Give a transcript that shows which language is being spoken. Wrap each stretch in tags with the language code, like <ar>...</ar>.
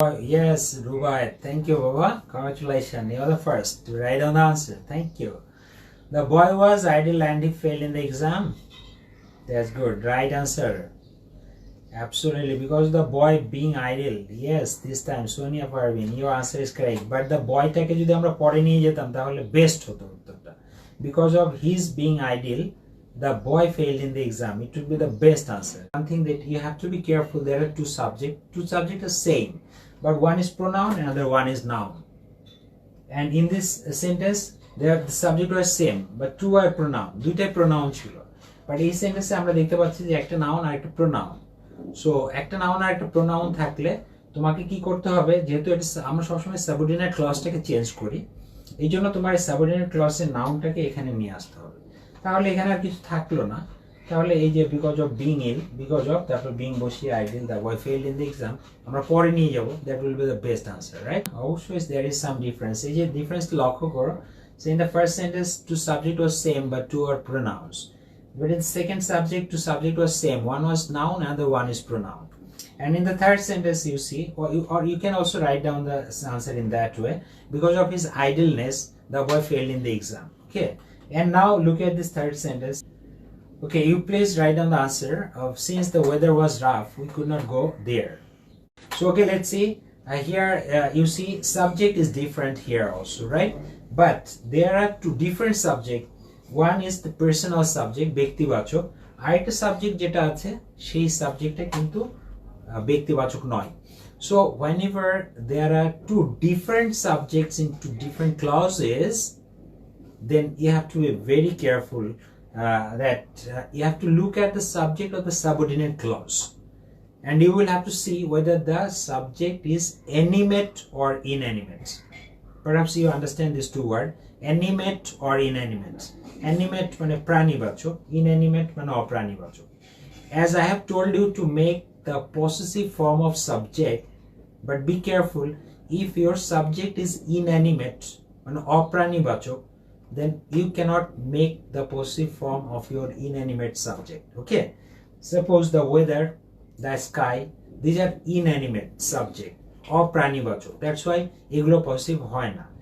<en>Yes, Rubai, thank you, Baba. Congratulations, you're the first to write down the answer. Thank you. The boy was idle and he failed in the exam. That's good. Right answer. Absolutely, because the boy being idle. Yes, this time Sonia Parvin, your answer is correct.</en> <bn>But the boy টাকে যদি আমরা পরে নিয়ে যেতাম তাহলে best হতো উত্তরটা।</bn> <en>Because of his being idle, the boy failed in the exam. It would be the best answer. One thing that you have to be careful, there are two subjects. Two subjects are same, but one is pronoun, another one is noun. And in this sentence, the subject was same, but two are pronoun.</en> <bn>দুইটাই pronoun ছিল। But এই সেন্টেন্সে আমরা দেখতে পাচ্ছি যে একটা noun আর একটা pronoun. So একটা noun আর একটা pronoun থাকলে তোমাকে কি করতে হবে, যেহেতু এটা আমরা সবসময় subordinate clause টাকে চেঞ্জ করি, এই জন্য তোমার সাবঅর্ডিনেট ক্লজের নাউনটাকে এখানে নিয়ে আসতে হবে, তাহলে এখানে আর কিছু থাকলো না। তাহলে এই যে</bn> <en>because of being ill, because of তারপর being বসিয়ে ideal the boy failed in the exam</en> <bn>আমরা পরে নিয়ে যাব,</bn> <en>That will be the best answer, right?</en> <bn>অবশ্যই</bn> <en>There is some difference.</en> <bn>এই যে ডিফারেন্স লক্ষ্য করো।</bn> <en>So in the first sentence, to subject was same but two are pronouns. But in the second subject, to subject was same. One was noun and the one is pronoun. And in the third sentence, you see, or you can also write down the answer in that way. Because of his idleness, the boy failed in the exam. Okay. And now look at this third sentence. Okay, you please write down the answer of since the weather was rough, we could not go there. So okay, let's see. Here you see subject is different here also, right? But there are two different subject. One is the personal subject,</en> <bn>ব্যক্তিবাচক, আর একটা subject যেটা আছে সেই সাবজেক্টটা কিন্তু ব্যক্তিবাচক নয়।</bn> <en>So whenever there are two different subjects in two different clauses, then you have to be very careful that you have to look at the subject of the subordinate clause, and you will have to see whether the subject is animate or inanimate. Perhaps you understand these two words, animate or inanimate.</en> <bn>Animate মানে প্রাণীবাচক, inanimate মানে অপ্রাণীবাচক.</bn> <en>As I have told you to make the possessive form of subject, but be careful, if your subject is inanimate</en> <bn>মানে অপ্রাণীবাচক,</bn> <en>then you cannot make the possessive form of your inanimate subject. Okay, suppose the weather, the sky, these are inanimate subject, অপ্রাণীবাচক, that's why</en> <bn>এগুলো passive হয় না।</bn>